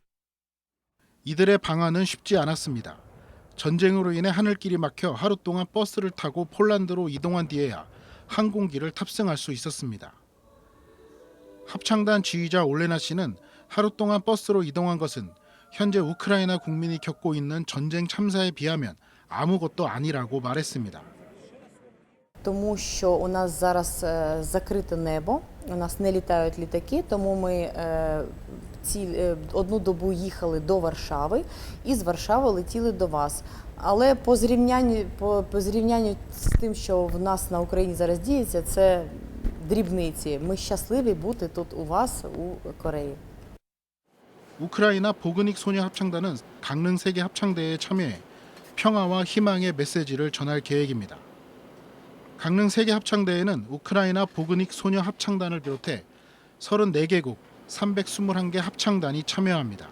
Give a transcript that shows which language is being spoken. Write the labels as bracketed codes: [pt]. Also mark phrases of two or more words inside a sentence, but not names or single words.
[ko] 이들의 방안은 쉽지 않았습니다. 전쟁으로 인해 하늘길이 막혀 하루 동안 버스를 타고 폴란드로 이동한 뒤에야 항공기를 탑승할 수 있었습니다. 합창단 지휘자 올레나 씨는 하루 동안 버스로 이동한 것은 현재 우크라이나 국민이 겪고 있는 전쟁 참사에 비하면 아무것도 아니라고 말했습니다. [uk] Тому що у нас зараз закрите небо, у нас не літають літаки, тому ми одну добу їхали до Варшави і з Варшави летіли до вас. Але по зрівнянню з тим, що в нас на Україні зараз діється, це дрібниці. Ми щасливі бути тут у вас, у Кореї. [ko] 우크라이나 보그닉 소녀 합창단은 강릉 세계 합창대회에 참여해 평화와 희망의 메시지를 전할 계획입니다. 강릉 세계 합창대회는 우크라이나 보그닉 소녀 합창단을 비롯해 34개국 321개 합창단이 참여합니다.